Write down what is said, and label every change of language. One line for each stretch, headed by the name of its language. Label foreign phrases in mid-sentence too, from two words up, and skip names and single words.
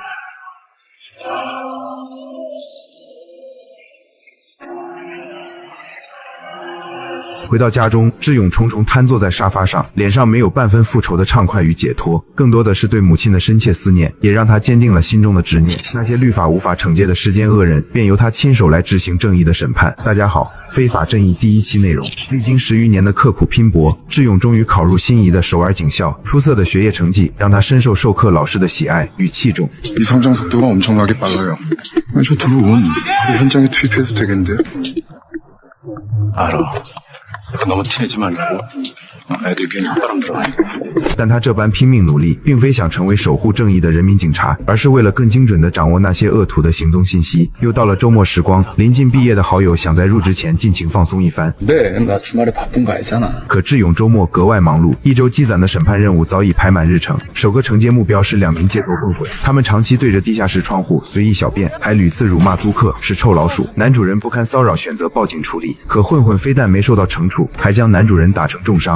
Chinese: 回到家中，智勇重重瘫坐在沙发上，脸上没有半分复仇的畅快与解脱，更多的是对母亲的深切思念，也让他坚定了心中的执念。那些律法无法惩戒的世间恶人，便由他亲手来执行正义的审判。大家好，非法正义第1期内容。历经10余年的刻苦拼搏，智勇终于考入心仪的首尔警校，出色的学业成绩让他深受授课老师的喜爱与器重。
Korean: 이 성장 속도가 엄청나게 빨라요. 저 들어오면 바로 현장에 투입해도 되겠는데요? 알아. 너무 티내지 말고 애들 괜히 바람 들어가.
Chinese: 但他这般拼命努力，并非想成为守护正义的人民警察，而是为了更精准地掌握那些恶徒的行踪信息。又到了周末时光，临近毕业的好友想在入职前尽情放松一番。
Korean: 네, 나 주말에 바쁜 거 알잖아.
Chinese: 可智勇周末格外忙碌，一周积攒的审判任务早已排满日程。首个惩戒目标是2名街头混混，他们长期对着地下室窗户随意小便，还屡次辱骂租客是臭老鼠。男主人不堪骚扰，选择报警处理。可混混非但没受到惩处，还将男主人打成重伤。